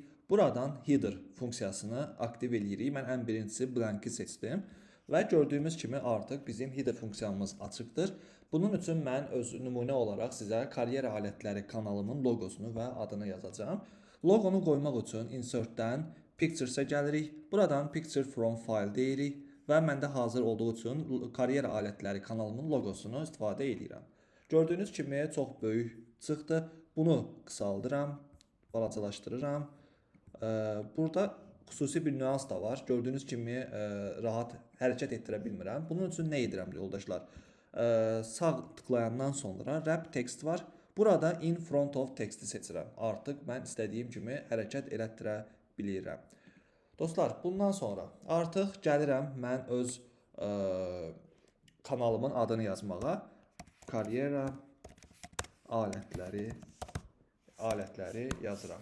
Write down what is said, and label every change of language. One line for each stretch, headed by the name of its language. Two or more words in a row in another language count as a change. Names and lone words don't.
Azerbaijani: Buradan header funksiyasını aktiv edirik. Mən ən birincisi blanki seçdim və gördüyümüz kimi artıq bizim header funksiyamız açıqdır. Bunun üçün mən öz nümunə olaraq sizə karyera alətləri kanalımın loqosunu və adını yazacağam. Loqonu qoymaq üçün insertdən pictures-ə gəlirik. Buradan
English: picture from file
Azerbaijani: deyirik və məndə hazır olduğu üçün karyera alətləri kanalımın loqosunu istifadə edirəm. Gördüyünüz kimi çox böyük çıxdı. Bunu qısaldıram, balacalaşdırıram. Burada xüsusi bir nüans da var. Gördüyünüz kimi rahat hərəkət etdirə bilmirəm. Bunun üçün nə edirəm yoldaşlar? Sağ tıklayandan sonra
English: wrap text
Azerbaijani: var. Burada
English: in front of text'i
Azerbaijani: seçirəm. Artıq mən istədiyim kimi hərəkət elətdirə bilirəm. Dostlar, bundan sonra artıq gəlirəm mən öz kanalımın adını yazmağa. Karyera alətləri yazıram.